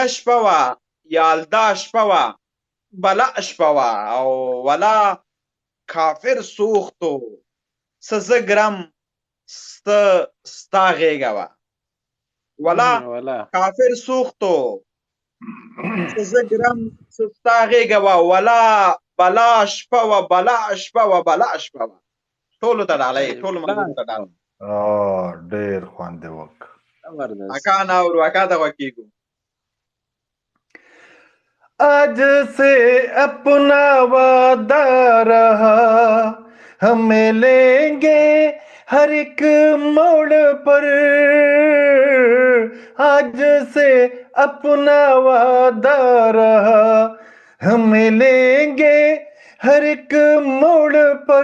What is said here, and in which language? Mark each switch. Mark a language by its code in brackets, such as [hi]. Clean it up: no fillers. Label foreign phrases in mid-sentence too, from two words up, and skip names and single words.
[ps] شپه وه یالدا شپه وه بلا شپه وه او ولا کافر سوختو څه زه ګرم ستا غېږه وه ولا کافر سوختو څه زه ګرم ستا غېږه وه ولا بلا شپه وه بلا شپه وه بلا شپه وه ټولو ته ډالۍ ټولو ملګرو ته ډالۍ ډېر خوند یې وکړ اکا نه اورو اکا ته غوږ کېږو [hi] आज से अपना वादा रहा, हमें लेंगे हर एक मोड़ पर। आज से अपना वादा रहा, हमें लेंगे हर एक मोड़ पर।